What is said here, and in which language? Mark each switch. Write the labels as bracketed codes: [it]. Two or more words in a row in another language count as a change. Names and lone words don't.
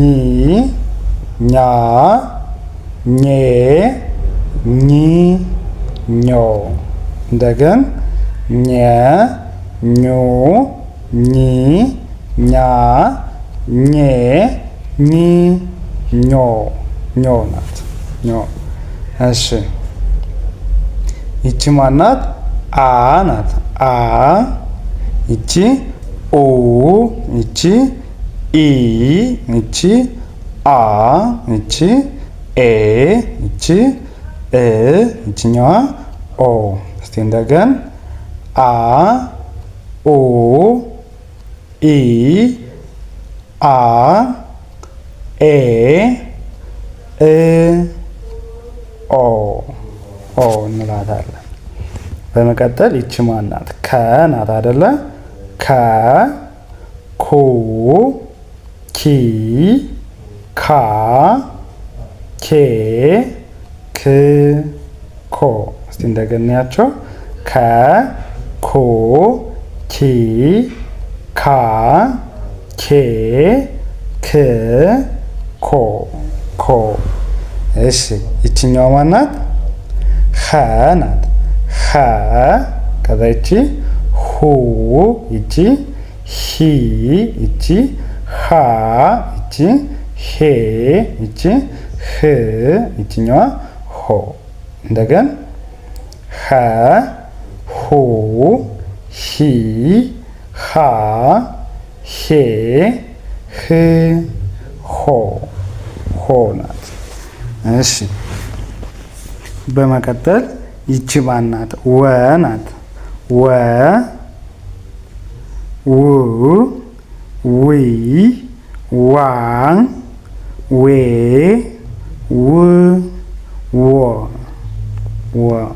[am] ኛ ኘ ኚ ኞ እንደገን ኘ ኙ ኚ ኛ ኘ ኚ ኞ ኞ ናት። ኞ እሺ ይቺ ማናት? አ ናት። አ ይቺ ኡ ይቺ ኢ ይቺ አ ይቺ ኤ ይቺ እ ይቺኛዋ ኦ። እስቲ እንደገን አ ኡ ኢ አ ኤ እ ኦ ኦ እንላታለን። በመቀጠል ይቺ ማናት? ከ ናት አይደለ? ከ ኩ ኪ ካ ኬ ክ ኮ። እስቲ እንደገና ያቸው ከ ኩ ኪ ካ ኬ ክ ኮ ኮ። እሺ ይቺኛዋ ማናት? ኸ ናት። ኸ ከዛ ይቺ ሁ ይቺ ሂ ይቺ ሃ ይቺ ሄ ይቺ ህ ይቺኛዋ ሆ። እንደገን ኸ ሁ ሂ ሃ ሄ ህ ሆ ሆ ናት። እሺ በመቀጠል ይቺ ማናት? ወ ናት። ወ ው ዊ ዋ ዌ ው ወ ወ።